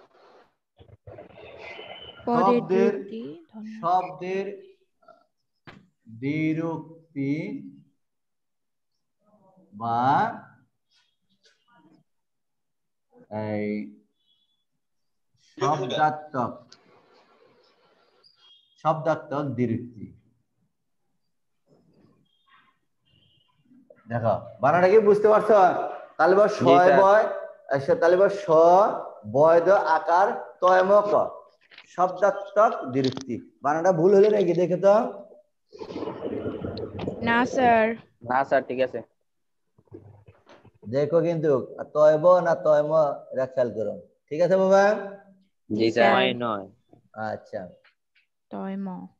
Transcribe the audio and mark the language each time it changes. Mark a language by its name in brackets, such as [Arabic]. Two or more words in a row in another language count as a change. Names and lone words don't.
[Bangla] শব্দের দ্বিরুক্তি বা এই শব্দাত্মক দ্বিরুক্তি। দেখো বানানটা কি বুঝতে পারছো? তাহলে স বয়, তাহলে স বয় দ আকার তয় ম ক, শব্দাত্মক দ্বিরুক্তি। বানানটা ভুল হলে নাকি দেখে তো? না স্যার। না স্যার, ঠিক আছে। দেখো কিন্তু তয় ব না তয় ম এটা খেয়াল করো। ঠিক আছে বাবা? জি স্যার। নয়। আচ্ছা, তয় ম